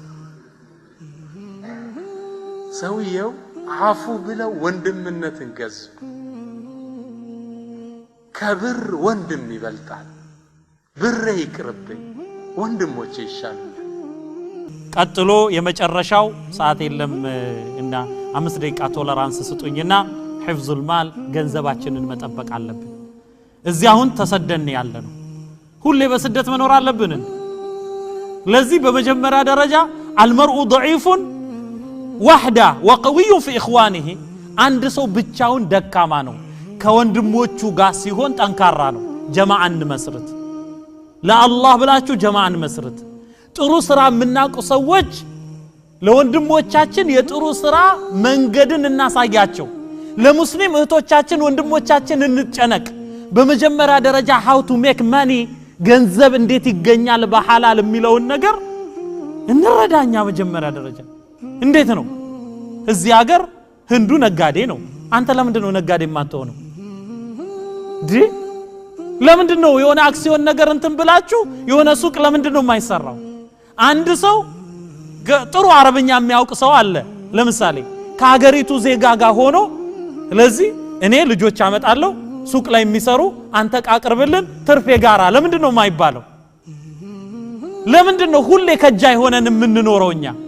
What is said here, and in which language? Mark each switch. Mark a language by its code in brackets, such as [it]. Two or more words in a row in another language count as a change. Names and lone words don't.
[am] ሰውየው አፉ ብለው ወንድምነትን ገዙ ከብር ወንድም ይበልጣል ብር ይቅርብኝ ወንድሞቼ ይሻላል ቀጥሎ የመጨረሻው ሰዓት የለም እና 5 ደቂቃ ቶለራንስ ስጡኝና [ar] حفظ المال [am] ገንዘባችንን መጠበቅ አለብን እዚህ አሁን ተሰደን ያለነው ሁሌ በስደት መኖር አለብን ለዚህ በመጀመሪያ ደረጃ [ar] المرء ضعيف وحده وقوي في [am] اخوانه አንድ ሰው ብቻውን ደካማ ነው ከወንድሞቹ ጋር ሲሆን ጠንካራ ነው ጀማዓን መስርት ለአላህ ብላችሁ ጀማዓን መስርት ጥሩ ስራ የምናውቁ ሰዎች ለወንድሞቻችን የጥሩ ስራ መንገድን እናሳያቸው ለሙስሊም እህቶቻችን ወንድሞቻችን እንጨነቅ በመጀመሪያ ደረጃ [en] how to make money [am] ገንዘብ እንዴት ይገኛል በሐላል የሚለውን ነገር እንረዳኛ መጀመሪያ ደረጃ እንዴት ነው እዚህ ሀገር ህንዱ ነጋዴ ነው አንተ ለምንድን ነው ነጋዴ የማትሆነው ለምንድን ነው የሆነ አክሲዮን ነገር እንትን ብላችሁ የሆነ ሱቅ ለምንድን ነው የማይሰራው አንድ ሰው ጥሩ አረብኛ የሚያውቅ ሰው አለ ለምሳሌ ከሀገሪቱ ዜጋ ጋር ሆኖ ስለዚህ እኔ ልጆች አመጣለሁ ሱቅ ላይ የሚሰሩ አንተ ቃቅርብልን ትርፌ ጋራ ለምንድን ነው የማይባለው ለምንድን ነው ሁሌ ከጃይ ሆነን የምንኖረውኛ